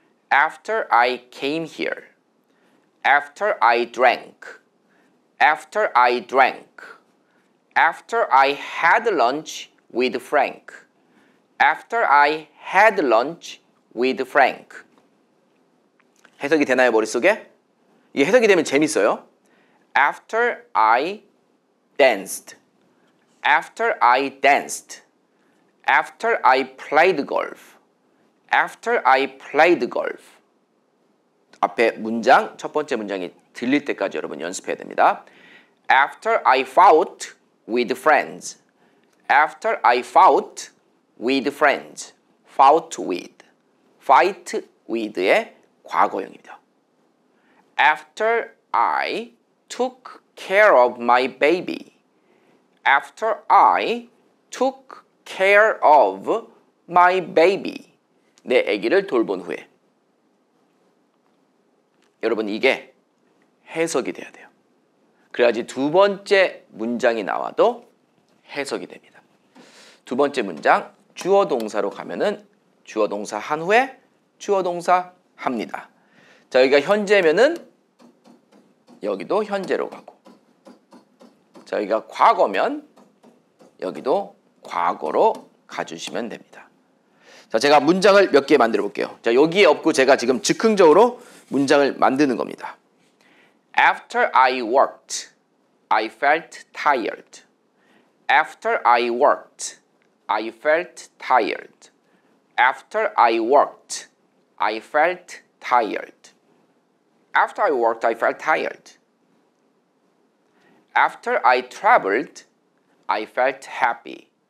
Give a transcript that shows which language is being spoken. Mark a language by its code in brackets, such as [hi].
[en] After I came here. After I drank. After I drank. After I had lunch with Frank. After I had lunch with Frank. [ko] 해석이 되나요, 머릿속에? 이게 해석이 되면 재밌어요. [en] After I danced. After I danced. After I played golf. After I played golf. [ko] 앞에 문장, 첫 번째 문장이 들릴 때까지 여러분 연습해야 됩니다. [en] After I fought with friends. After I fought with friends. Fought with. [ko] fight with의 과거형입니다. [en] After I took care of my baby. After I took care of my baby. [ko] 내 아기를 돌본 후에. 여러분, 이게 해석이 돼야 돼요. 그래야지 두 번째 문장이 나와도 해석이 됩니다. 두 번째 문장, 주어 동사로 가면은 주어 동사 한 후에 주어 동사 합니다. 자, 여기가 현재면은 여기도 현재로 가고, 자, 여기가 과거면 여기도 과거로 가주시면 됩니다. 자, 제가 문장을 몇 개 만들어 볼게요. 자, 여기에 없고 제가 지금 즉흥적으로 문장을 만드는 겁니다. [en] After I worked, I felt tired. After I worked, I felt tired. After I worked, I felt tired. After I worked, I felt tired. After I traveled, I felt happy.